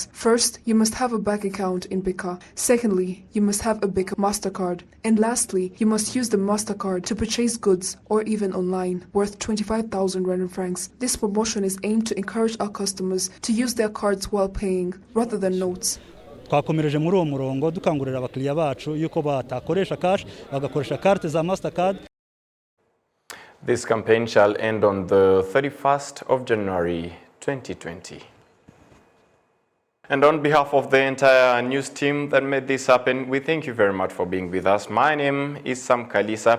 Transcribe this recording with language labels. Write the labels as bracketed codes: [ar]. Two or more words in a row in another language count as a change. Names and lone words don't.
[en] First, you must have a bank account in BK. Secondly, you must have a BK MasterCard. And lastly, you must use the MasterCard to purchase goods or even online worth 25,000 Rwandan francs. This promotion is aimed to encourage our customers to use their cards while paying rather than notes. [rw] Twakomereje muri uwo murongo dukangurira abakiriya bacu yuko batakoresha cash bagakoresha carte za MasterCard. [en] This campaign shall end on the 31st of January 2020. And on behalf of the entire news team that made this happen, we thank you very much for being with us. My name is Sam Kalisa.